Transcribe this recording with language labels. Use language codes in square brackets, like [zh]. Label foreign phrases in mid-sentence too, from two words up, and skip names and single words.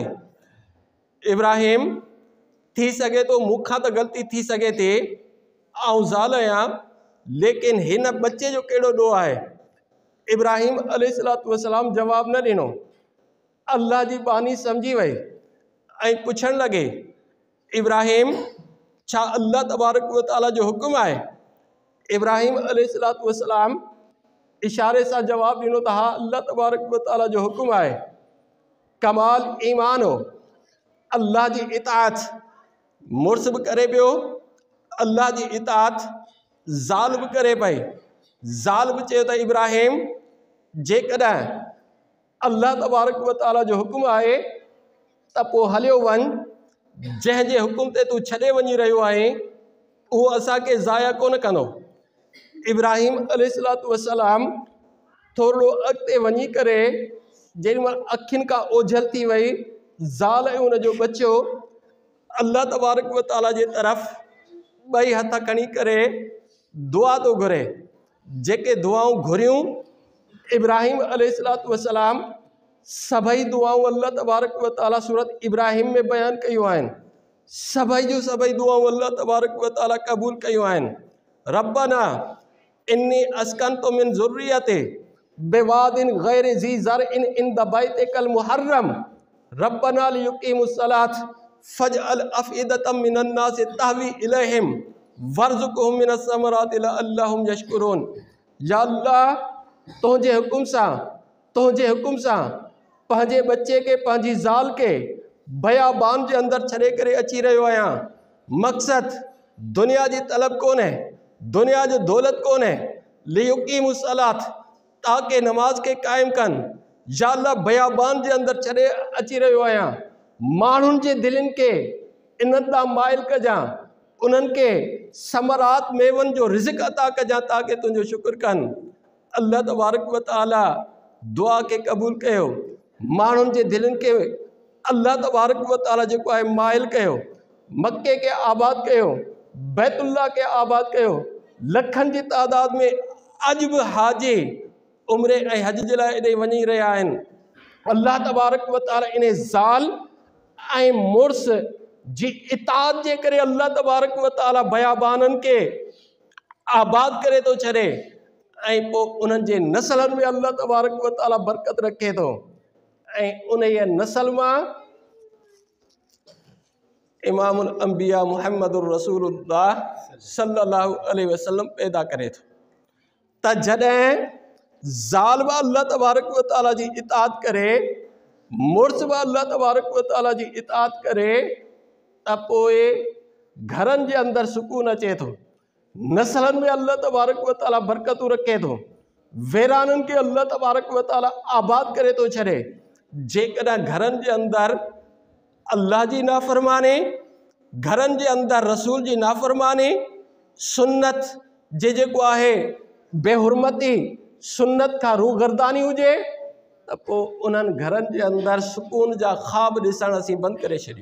[sd] इब्राहिम, थी सघे थो मूंखां त ग़लती थी सघे थी, आउं ज़ाल आहियां, लेकिन हिन बचे जो कहिड़ो ॾोह आहे। इब्राहिम [ar] عليه الصلاة والسلام [sd] जवाबु न ॾिनो, अल्लाह जी बानी सम्झी वई ऐं पुछणु लॻे, इब्राहिम छा [ar] الله تبارك و تعالى [sd] जो हुकुम आहे? इब्राहिम [ar] عليه الصلاة والسلام [sd] इशारे सां जवाबु ॾिनो त हा, [ar] الله تبارك و تعالى [sd] जो हुकुम आहे। कमाल ईमान हो, अल्लाह जी इताअत मुड़ुस बि करे पियो, अल्लाह जी इताअत ज़ाल बि करे पई। ज़ाल बि चयो त इब्राहिम, जेकॾहिं [ar] الله تبارك و تعالى [sd] जो हुकुम आहे त पोइ हलियो वञ, जंहिंजे हुकुम ते तूं छॾे वञी रहियो आहीं उहो असांखे ज़ाया कोन कंदो। इब्राहिम [ar] عليه الصلاة والسلام [sd] थोरो अॻिते वञी करे जेॾीमहिल अखियुनि खां ओझल थी वई, ज़ाल ऐं उनजो बच्चो [ar] الله تبارك و تعالى [sd] जे तरफ़ ॿई हथ खणी करे दुआ थो घुरे। जेके दुआऊं घुरियूं इब्राहिम [ar] عليه الصلاة والسلام, [sd] सभई दुआऊं [ar] الله تبارك و تعالى [sd] सूरत इब्राहिम में बयानु कयूं आहिनि। सभई जूं सभई दुआऊं [ar] الله تبارك و تعالى [sd] क़बूल कयूं आहिनि। [ar] ربنا إني أسكنت من ذريتي بواد غير ذي زرع عند بيتك المحرم ربنا ليقيموا الصلاة فاجعل أفئدة من الناس تهوي إليهم وارزقهم من الثمرات لعلهم يشكرون. [sd] या अल्लाह तुंहिंजे हुकुम सां पंहिंजे बच्चे के पंहिंजी ज़ाल के बयाबान जे अंदर छॾे करे अची रहियो आहियां। मक़सद दुनिया जी तलब कोन है, दुनिया जो दौलत कोन है। [ar] ليقيموا الصلاة [sd] ताकि नमाज के कायम कन। या अल्लाह बयाबान जे अंदर छॾे अची रहियो आहियां। माण्हुनि जे दिलनि के इन्हनि ॾांहुं माइल कजां, उन्हनि के समरात मेवनि जो रिज़्क़ अता कजां ताकि तुंहिंजो शुक्र कनि। [ar] الله تبارك و تعالى [sd] दुआ के क़बूल कयो। माण्हुनि जे दिलनि के [ar] الله تبارك و تعالى [sd] जेको आहे माइल कयो। मक्के के आबाद कयो, बैतुल्ला के आबाद कयो। लखनि जी तादाद में अॼु बि हाजी उम्रे ऐं हज जे लाइ एॾे वञी रहिया आहिनि। [ar] الله تبارك و تعالى [sd] इन ज़ाल ऐं मुड़ुस जी इताअत जे करे [ar] الله تبارك و تعالى [sd] बयाबाननि के आबाद करे थो छॾे ऐं पोइ उन्हनि जे नसलनि में [ar] الله تبارك و تعالى [sd] बरकत रखे थो ऐं उन नसल मां [ar] إمام الأنبياء محمد رسول الله صلى الله عليه وسلم [sd] पैदा करे थो। त जॾहिं ज़ाल बि [ar] الله تبارك و تعالى [sd] जी इताअत करे, मुड़ुस बि [ar] الله تبارك و تعالى [sd] जी इताअत करे, त पोइ घरनि जे अंदरि सुकून अचे थो, नसलनि में [ar] الله تبارك و تعالى [sd] बरकतूं रखे थो, वेराननि के [ar] الله تبارك و تعالى [sd] आबाद करे थो छॾे। जेकॾहिं घरनि जे अंदरि अल्लाह जी नाफ़रमानी, घरनि जे अंदरि रसूल जी नाफ़रमानी, सुन्नत जे जेको आहे बेहुरमती, सुन्नत खां रूगर्दानी हुजे, त पोइ उन्हनि घरनि जे अंदरि सुकून जा ख़्वाब ॾिसणु असीं बंदि करे छॾियूं।